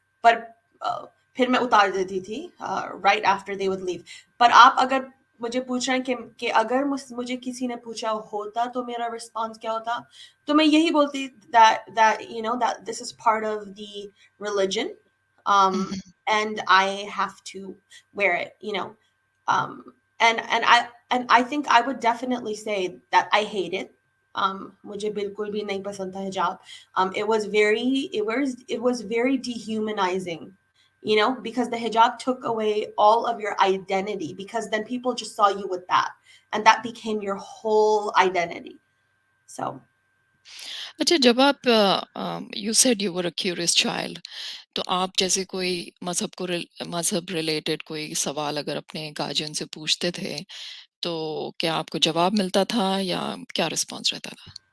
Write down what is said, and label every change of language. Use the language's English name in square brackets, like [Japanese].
[Hindi] पर अ, फिर मैं उतार देती थी [English] Right after they would leave. [Hindi] पर आप अगर मुझे पूछ रहे हैं कि अगर मुझे किसी ने पूछा होता तो मेरा रिस्पॉन्स क्या होता, तो मैं यही बोलती [English] that this is part of the religion, Mhm. and I have to wear it. um, and I think I would definitely say that I hate it. [Hindi] मुझे बिल्कुल भी नहीं पसंद था हिजाब. [English] It was very dehumanizing, because the hijab took away all of your identity, because then people just saw you with that, and that became your whole identity. So [Hindi] अच्छा, जब आप [English] you said you were a curious child, [Hindi] तो आप जैसे कोई मज़हब related कोई सवाल अगर अपने गार्जियन से पूछते थे, तो क्या आपको जवाब मिलता था या क्या रिस्पॉन्स रहता था?